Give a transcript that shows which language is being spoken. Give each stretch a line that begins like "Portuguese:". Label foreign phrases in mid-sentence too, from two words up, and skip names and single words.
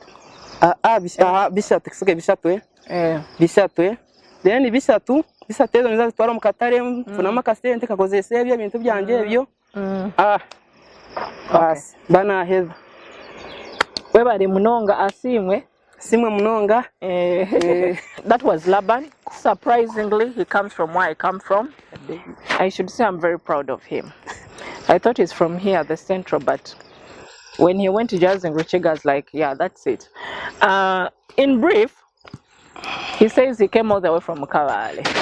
Nyankole: bishatu kisuke bishatu bishatu then bishatu ezo nzazitwara mu katare mfuna makasente kakozese ebyo bintu byanje ebyo bana heza webare munonga asimwe munonga
English: that was Laban. Surprisingly, he comes from where I come from. I should say I'm very proud of him. I thought he's from here, the central, but when he went to Jazz and Ruchiga, I was like, yeah, that's it. In brief, he says he came all the way from Kawale.